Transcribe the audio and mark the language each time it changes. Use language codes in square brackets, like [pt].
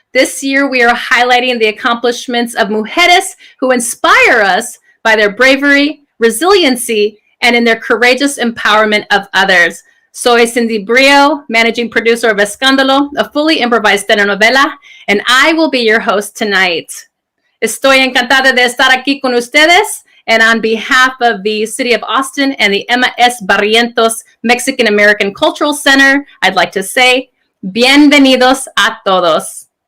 [en] This year we are highlighting the accomplishments of mujeres who inspire us by their bravery, resiliency, and in their courageous empowerment of others. [es] Soy [en] Cindy Brio, managing producer of Escándalo, a fully improvised telenovela, and I will be your host tonight. [es] Estoy encantada de estar aquí con ustedes. [en] And on behalf of the City of Austin and the Emma S. Barrientos Mexican American Cultural Center, I'd like to say, [es] bienvenidos a todos.